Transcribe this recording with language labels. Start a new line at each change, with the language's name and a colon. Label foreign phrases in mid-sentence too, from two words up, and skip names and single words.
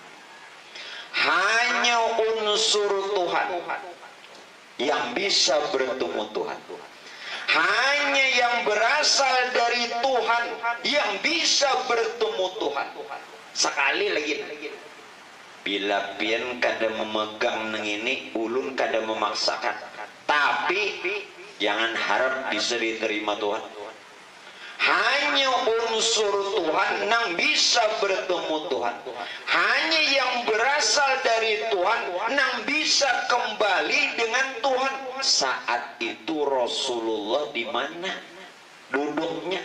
Indonesian: Hanya unsur Tuhan yang bisa bertemu Tuhan. Hanya yang berasal dari Tuhan yang bisa bertemu Tuhan. Sekali lagi,
Banjar: bila pian kada memegang nang ini, ulun kada memaksakan,
Indonesian: tapi jangan harap bisa diterima Tuhan. Hanya unsur Tuhan yang bisa bertemu Tuhan. Hanya yang berasal dari Tuhan yang bisa kembali dengan Tuhan. Saat itu Rasulullah di mana duduknya?